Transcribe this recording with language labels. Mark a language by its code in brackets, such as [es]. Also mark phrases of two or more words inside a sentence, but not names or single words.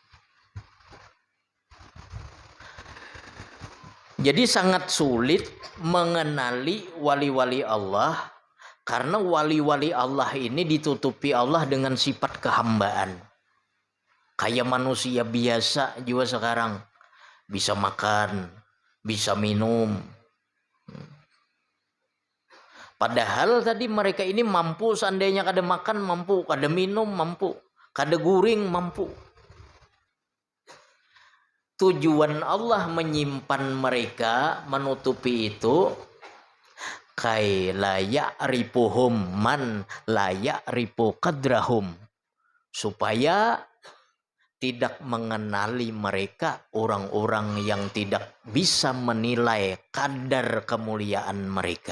[id] Jadi sangat sulit mengenali wali-wali Allah karena wali-wali Allah ini ditutupi Allah dengan sifat kehambaan. Kayak manusia biasa juga sekarang. Bisa makan, bisa minum. [bjn] Padahal tadi mereka ini mampu, seandainya kada makan mampu, kada minum mampu, kada guring mampu. [id] Tujuan Allah menyimpan mereka, menutupi itu [ar] kai layak ripuhum man layak ripu kadrahum, [id] supaya tidak mengenali mereka orang-orang yang tidak bisa menilai kadar kemuliaan mereka.